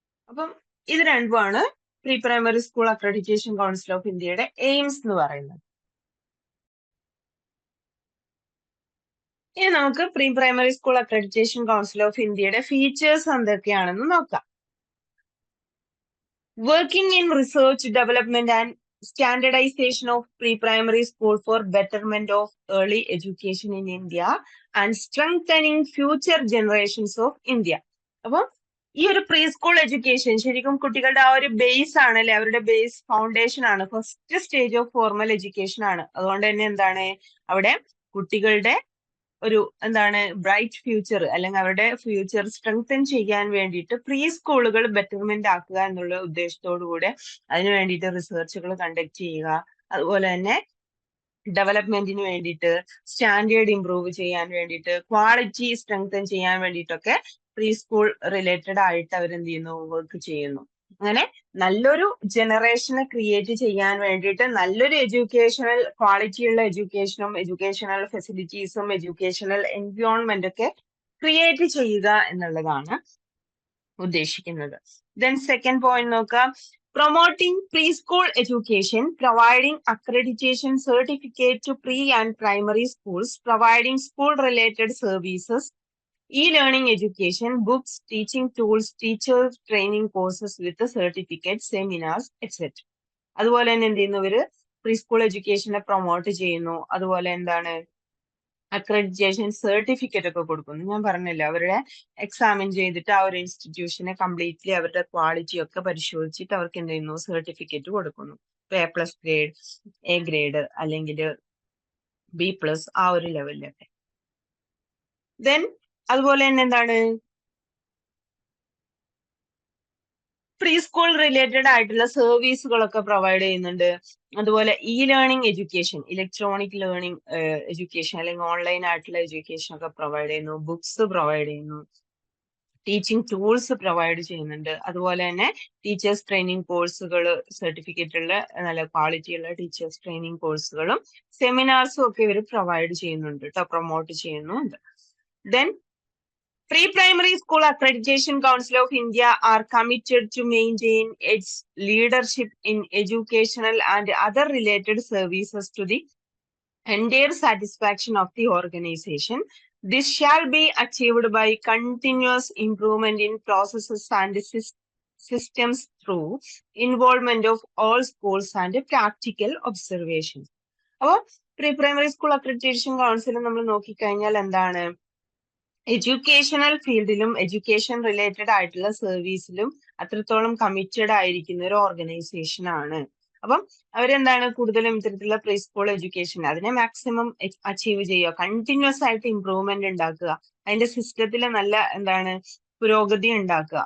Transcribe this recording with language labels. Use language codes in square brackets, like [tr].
[ml] അപ്പം ഇത് രണ്ടുമാണ് pre primary school accreditation council of ഇന്ത്യയുടെ എയിംസ് എന്ന് പറയുന്നത്. ഇനി നമുക്ക് pre primary school accreditation council of ഇന്ത്യയുടെ ഫീച്ചേഴ്സ് എന്തൊക്കെയാണെന്ന് നോക്കാം. [en] Working in research development and standardization of pre-primary school for betterment of early education in India and strengthening future generations of India. [ml] അപ്പം ഈ ഒരു പ്രീ സ്കൂൾ എഡ്യൂക്കേഷൻ ശരിക്കും കുട്ടികളുടെ ആ ഒരു ബേസ് ആണ് അല്ലെ, അവരുടെ ബേസ് ഫൗണ്ടേഷൻ ആണ്, first stage of formal education ആണ്. അതുകൊണ്ട് തന്നെ എന്താണ് അവിടെ കുട്ടികളുടെ ഒരു എന്താണ് ബ്രൈറ്റ് ഫ്യൂച്ചർ അല്ലെങ്കിൽ അവരുടെ ഫ്യൂച്ചർ സ്ട്രെങ്തൻ ചെയ്യാൻ വേണ്ടിയിട്ട് പ്രീ സ്കൂളുകൾ ബെറ്റർമെന്റ് ആക്കുക എന്നുള്ള ഉദ്ദേശത്തോടു കൂടെ അതിനു വേണ്ടിയിട്ട് റിസർച്ചുകൾ കണ്ടക്ട് ചെയ്യുക, അതുപോലെ തന്നെ ഡെവലപ്മെന്റിന് വേണ്ടിയിട്ട്, സ്റ്റാൻഡേർഡ് ഇംപ്രൂവ് ചെയ്യാൻ വേണ്ടിയിട്ട്, ക്വാളിറ്റി സ്ട്രെങ്തൻ ചെയ്യാൻ വേണ്ടിയിട്ടൊക്കെ പ്രീ സ്കൂൾ റിലേറ്റഡ് ആയിട്ട് അവരെന്ത് ചെയ്യുന്നു, വർക്ക് ചെയ്യുന്നു. അങ്ങനെ നല്ലൊരു ജനറേഷനെ ക്രിയേറ്റ് ചെയ്യാൻ വേണ്ടിയിട്ട് നല്ലൊരു എഡ്യൂക്കേഷണൽ ക്വാളിറ്റിയുള്ള എഡ്യൂക്കേഷണൽ ഫെസിലിറ്റീസും എഡ്യൂക്കേഷണൽ എൻവയോൺമെന്റ് ഒക്കെ ക്രിയേറ്റ് ചെയ്യുക എന്നുള്ളതാണ് ഉദ്ദേശിക്കുന്നത്. ദെൻ സെക്കൻഡ് പോയിന്റ് നോക്കാം. [en] Promoting preschool education, providing accreditation certificate to pre and primary schools, providing school-related services, e-learning education, books, teaching tools, teacher training courses with certificates, seminars, etc. [ml] അതുപോലെ തന്നെ എന്ത് ചെയ്യുന്നു, ഇവര് പ്രീ സ്കൂൾ എഡ്യൂക്കേഷനെ പ്രൊമോട്ട് ചെയ്യുന്നു. അതുപോലെ എന്താണ്, accreditation certificate ഒക്കെ കൊടുക്കുന്നു. ഞാൻ പറഞ്ഞല്ലോ, അവരുടെ എക്സാമിൻ ചെയ്തിട്ട് ആ ഒരു ഇൻസ്റ്റിറ്റ്യൂഷനെ കംപ്ലീറ്റ്ലി അവരുടെ ക്വാളിറ്റി ഒക്കെ പരിശോധിച്ചിട്ട് അവർക്ക് എന്ത് ചെയ്യുന്നു, സർട്ടിഫിക്കറ്റ് കൊടുക്കുന്നു. A+ ഗ്രേഡ്, A ഗ്രേഡ് അല്ലെങ്കിൽ B+, ആ ഒരു ലെവലിലൊക്കെ. ദെൻ അതുപോലെ തന്നെ എന്താണ്, പ്രീ സ്കൂൾ റിലേറ്റഡ് ആയിട്ടുള്ള സർവീസുകളൊക്കെ പ്രൊവൈഡ് ചെയ്യുന്നുണ്ട്. അതുപോലെ learning education, electronic learning education അല്ലെങ്കിൽ ഓൺലൈൻ ആയിട്ടുള്ള എഡ്യൂക്കേഷൻ ഒക്കെ പ്രൊവൈഡ് ചെയ്യുന്നു. ബുക്സ് പ്രൊവൈഡ് ചെയ്യുന്നു. ടീച്ചിങ് ടൂൾസ് പ്രൊവൈഡ് ചെയ്യുന്നുണ്ട്. അതുപോലെ തന്നെ ടീച്ചേഴ്സ് ട്രെയിനിങ് കോഴ്സുകൾ, സർട്ടിഫിക്കറ്റ് ഉള്ള നല്ല ക്വാളിറ്റി ഉള്ള ടീച്ചേഴ്സ് ട്രെയിനിങ് കോഴ്സുകളും സെമിനാർസും ഒക്കെ ഇവർ പ്രൊവൈഡ് ചെയ്യുന്നുണ്ട് കേട്ടോ, പ്രൊമോട്ട് ചെയ്യുന്നുണ്ട്. [en] Then Pre-Primary School Accreditation Council of India are committed to maintain its leadership in educational and other related services to the entire satisfaction of the organization. This shall be achieved by continuous improvement in processes and systems through involvement of all schools and practical observations. [ml] അപ്പോൾ Pre-Primary School Accreditation Council നമ്മൾ നോക്കിക്കഴിഞ്ഞാൽ എന്താണ്, educational ഫീൽഡിലും education related ആയിട്ടുള്ള സർവീസിലും അത്രത്തോളം committed ആയിരിക്കുന്ന ഒരു organisation ആണ്. അപ്പം അവരെന്താണ്, കൂടുതലും ഇത്തരത്തിലുള്ള പ്രീ സ്കൂൾ എഡ്യൂക്കേഷൻ അതിനെ മാക്സിമം അച്ചീവ് ചെയ്യുക, കണ്ടിന്യൂസ് ആയിട്ട് ഇംപ്രൂവ്മെന്റ് ഉണ്ടാക്കുക, അതിന്റെ സിസ്റ്റത്തിൽ നല്ല എന്താണ് പുരോഗതി ഉണ്ടാക്കുക.